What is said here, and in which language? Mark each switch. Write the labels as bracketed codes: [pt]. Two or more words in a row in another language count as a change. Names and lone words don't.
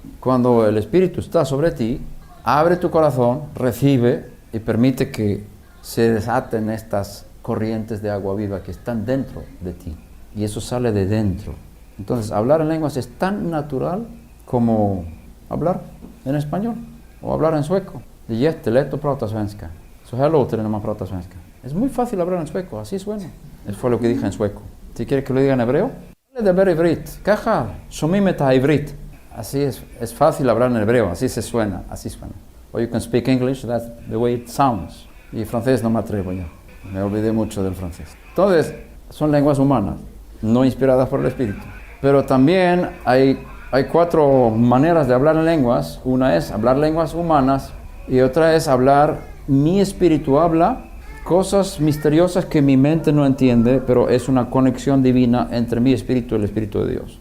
[es] Cuando el Espíritu está sobre ti, abre tu corazón, recibe y permite que se desaten estas corrientes de agua viva que están dentro de ti. Y eso sale de dentro. Entonces, hablar en lenguas es tan natural como hablar en español o hablar en sueco. [sv] Det är jättelätt att prata svenska. Så här låter det när man pratar svenska. [es] Es muy fácil hablar en sueco, así suena. Eso fue lo que dije en sueco. Si quieres que lo diga en hebreo, [he] לדבר עברית. ככה שומעים את העברית. [es] Así es fácil hablar en hebreo, así se suena, así suena. [en] Or you can speak English, that's the way it sounds. [es] Y francés no me atrevo ya. Me olvidé mucho del francés. Entonces, son lenguas humanas, no inspiradas por el Espíritu. Pero también hay 4 maneras de hablar en lenguas. Una es hablar lenguas humanas y otra es hablar, mi espíritu habla cosas misteriosas que mi mente no entiende, pero es una conexión divina entre mi espíritu y el Espíritu de Dios.